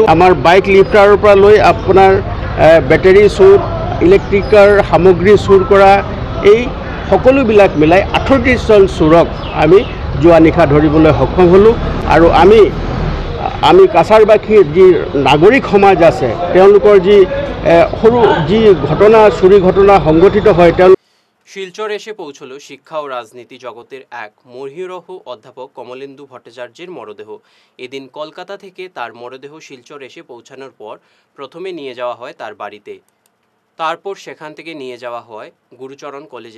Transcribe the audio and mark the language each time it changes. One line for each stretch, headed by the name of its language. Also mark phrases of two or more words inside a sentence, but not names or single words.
Assamese: আমাৰ
English: bike lifterৰ
Assamese: পৰা লৈ আপোনাৰ বেটাৰী চুৰ, ইলেক্ট্ৰিকৰ সামগ্ৰী চুৰ কৰা এই সকলোবিলাক মিলাই 38জন চোৰক আমি যোৱা নিশা ধৰিবলৈ সক্ষম হ'লোঁ আৰু আমি কাছাৰবাসীৰ যি নাগৰিক সমাজ আছে তেওঁলোকৰ যি সৰু যি চুৰি ঘটনা সংঘটিত হয়
Bangla: শিলচর এসে পৌঁছল শিক্ষা ও রাজনীতি জগতের এক মহীরহ অধ্যাপক কমলেন্দু ভট্টাচার্যের মরদেহ। এদিন কলকাতা থেকে তার মরদেহ শিলচর এসে পৌঁছানোর পর প্রথমে নিয়ে যাওয়া হয় তার বাড়িতে, তারপর সেখান থেকে নিয়ে যাওয়া হয় গুরুচরণ কলেজে।